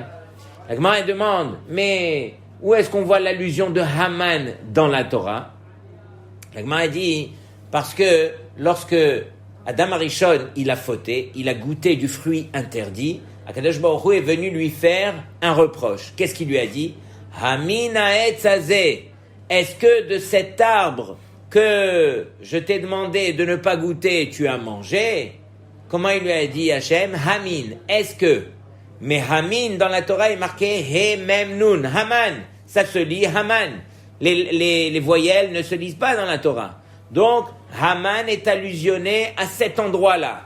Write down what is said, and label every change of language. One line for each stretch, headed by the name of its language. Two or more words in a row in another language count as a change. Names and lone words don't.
French: La Gemara demande, mais où est-ce qu'on voit l'allusion de Haman dans la Torah? La Gemara dit, parce que lorsque
Hebrew: אדם הראשון,
French: il a fauté, il a goûté du fruit interdit,
Hebrew: הקדוש ברוך הוא
French: est venu lui faire un reproche. Qu'est-ce qu'il lui a dit?
Hebrew: המן העץ הזה,
French: est-ce que de cet arbre que je t'ai demandé de ne pas goûter, tu as mangé? Comment il lui a dit Hachem? Hamin, est-ce que? Mais Hamin dans la Torah est marqué
Hebrew: הא מם נון,
French: Haman, ça se lit Haman. Les voyelles ne se lisent pas dans la Torah. Donc Haman est allusionné à cet endroit-là.